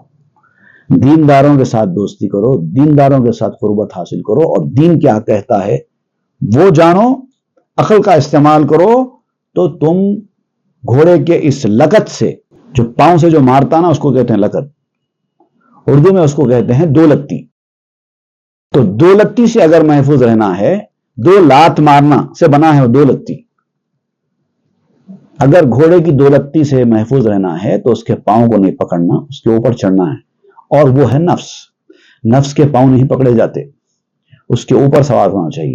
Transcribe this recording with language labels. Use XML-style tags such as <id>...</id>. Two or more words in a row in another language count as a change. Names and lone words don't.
<ur>دینداروں کے ساتھ دوستی کرو، دینداروں کے ساتھ قربت حاصل کرو اور دین کیا کہتا ہے وہ جانو. عقل کا استعمال کرو تو تم گھوڑے کے اس لکت سے، جو پاؤں سے جو مارتا نا اس کو کہتے ہیں لکت، اردو میں اس کو کہتے ہیں دولتی. تو دولتی سے اگر محفوظ رہنا ہے، دو لات مارنا سے بنا ہے وہ دو لتی. اگر گھوڑے کی دو لتی سے محفوظ رہنا ہے تو اس کے پاؤں کو نہیں پکڑنا، اس کے اوپر چڑھنا ہے. اور وہ ہے نفس. نفس کے پاؤں نہیں پکڑے جاتے، اس کے اوپر سوار ہونا چاہیے.</ur>